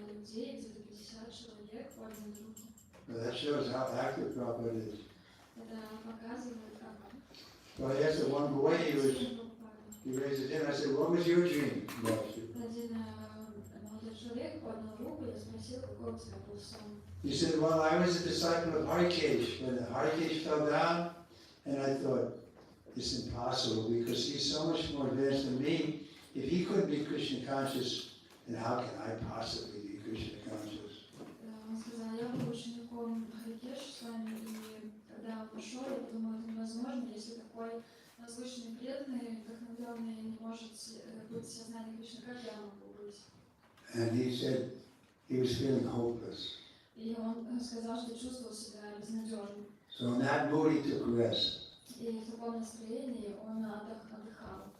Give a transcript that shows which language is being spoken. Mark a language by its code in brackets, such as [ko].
[ru] людей, где-то 50 человек, подняли руки. [en] Now that shows how active Prabhupada is. [ru] Это показывает, как [en] So I asked the one boy, he raised his hand. I said, what was your dream about you? [ru] Один молодой человек поднял руку, я спросила, какой у тебя был сон. [en] He said, well, I was a disciple of Harikesh. When Harikesh fell down, and I thought, it's impossible because he's so much more advanced than me. If he couldn't be Krishna conscious, then how can I possibly be Krishna conscious? [ru] Он сказал, я был учеником Харикеш с вами, и когда он пошел, я подумала, это невозможно, если такой возвышенный преданный, вдохновленный, не может быть в сознании Кришны, как я могу быть? [en] And he said he was feeling hopeless. [ru] И он сказал, что чувствовал себя безнадежным. [en] So in that mood he took rest. [ru] И в таком настроении он отдыхал.